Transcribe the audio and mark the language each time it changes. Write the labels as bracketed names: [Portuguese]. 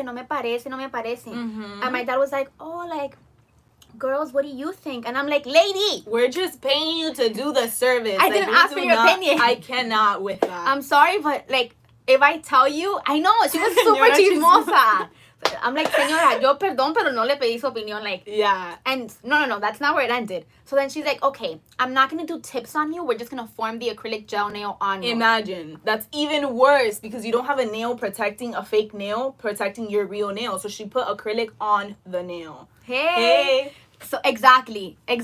[English] And my dad was like, oh, like, girls, what do you think? And I'm like, lady, we're just paying you to do the service. I didn't ask for your opinion. I cannot with that. I'm sorry, but like, if I tell you, I know, she was super chismosa. I'm like, [Spanish] señora, yo perdón, pero no le pedí su opinión. [English] Like, yeah. And no, that's not where it ended. So then she's like, okay, I'm not going to do tips on you. We're just going to form the acrylic gel nail on you. Imagine. That's even worse because you don't have a nail protecting, a fake nail protecting your real nail. So she put acrylic on the nail. Hey. So exactly.